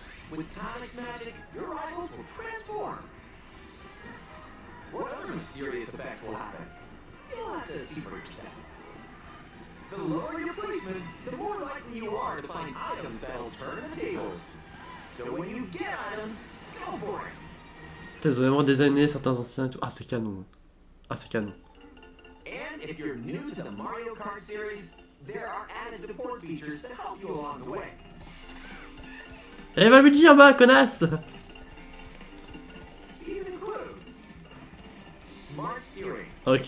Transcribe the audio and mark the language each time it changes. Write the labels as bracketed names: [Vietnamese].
[English] With Comic's magic, your rivals will transform. What other mysterious effects will happen? You'll have to see for yourself. The lower your placement, the more likely you are to find items that'll turn the tables. So when you get items, go for it. [French] Putain, ils ont vraiment designé certains anciens et tout. Ah, c'est canon. Ah, c'est canon. [English] And if you're new to the Mario Kart series, there are added support features to help you along the way. [French] Eh, va Luigi en bas, connasse! [English] These include smart steering. Ok,